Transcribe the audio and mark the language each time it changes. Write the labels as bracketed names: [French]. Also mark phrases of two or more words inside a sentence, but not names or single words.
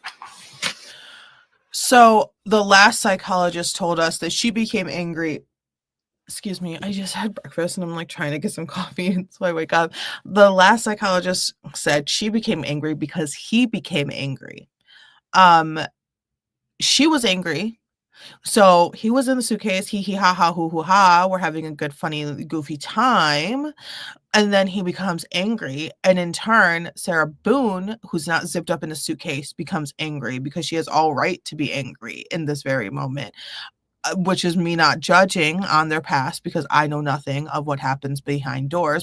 [English] So the last psychologist told us that she became angry. Excuse me, I just had breakfast and I'm like trying to get some coffee, and so I wake up. The last psychologist said she became angry because he became angry. She was angry. So he was in the suitcase, hee ha ha hoo hoo ha. We're having a good, funny, goofy time. And then he becomes angry. And in turn, Sarah Boone, who's not zipped up in a suitcase, becomes angry because she has all right to be angry in this very moment. Which is me not judging on their past because I know nothing of what happens behind doors.